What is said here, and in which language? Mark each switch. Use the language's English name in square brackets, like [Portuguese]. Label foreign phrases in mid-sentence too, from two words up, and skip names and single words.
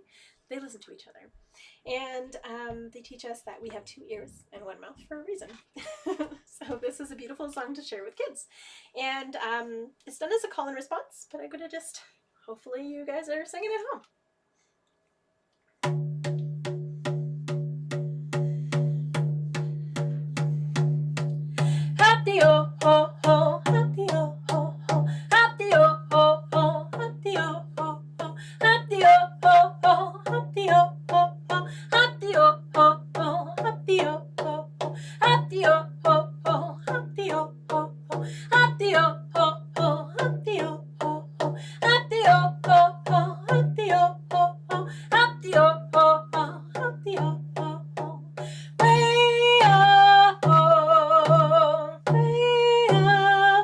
[English] They listen to each other. And they teach us that we have two ears and one mouth for a reason. So this is a beautiful song to share with kids. And it's done as a call and response, but I'm going to just, hopefully you guys are singing at home. Happy-o, ho, ho, happy-o, ho, ho, happy-o, ho, ho, happy-o, ho, ho, happy-o, ho, ho, happy-o, ho, ho, happy-o, ho, ho, happy-o, ho, ho, happy-o, ho, ho, happy-o, ho, ho, happy-o, ho, ho, happy-o, ho, ho, happy-o, ho, ho, happy-o, ho, ho, happy-o, ho, ho, happy-o, ho, ho. Way-o, way-o,